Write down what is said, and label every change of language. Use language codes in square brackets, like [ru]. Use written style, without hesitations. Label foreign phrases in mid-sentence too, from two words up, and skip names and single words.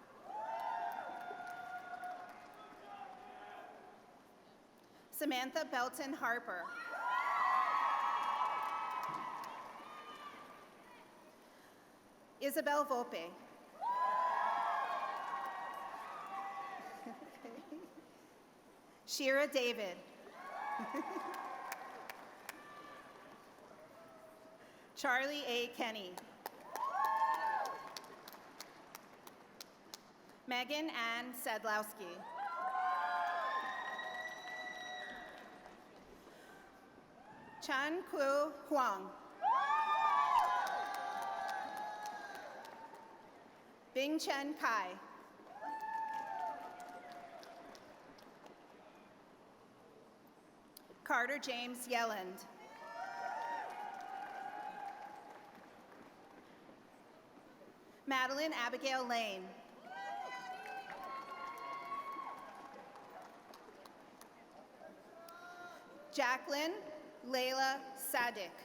[en] Samantha Belton Harper. Isabel Volpe. Shira David. Charlie A. Kenny. Megan Ann Sadlowski. Chan Ku Huang. Bing Chen Kai. Carter James Yelland. Madeline Abigail Lane. Jacqueline Layla Sadik.